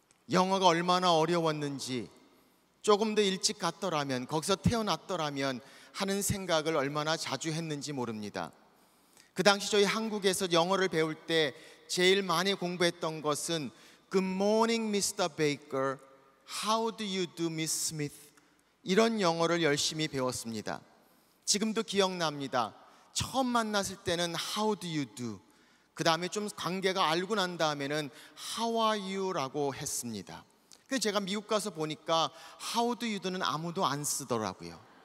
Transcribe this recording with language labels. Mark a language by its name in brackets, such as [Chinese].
[Korean] 영어가 얼마나 어려웠는지, 조금 더 일찍 갔더라면, 거기서 태어났더라면 하는 생각을 얼마나 자주 했는지 모릅니다. 그 당시 저희 한국에서 영어를 배울 때 제일 많이 공부했던 것은 [English] Good morning, Mr. Baker. How do you do, Miss Smith? [Korean] 이런 영어를 열심히 배웠습니다. 지금도 기억납니다. 처음 만났을 때는 [English] How do you do? [Korean] 그 다음에 좀 관계가 알고 난 다음에는 [English] How are you? [Korean] 라고 했습니다. 그래서 제가 미국 가서 보니까 [English] How do you do [Korean] 는 아무도 안 쓰더라고요.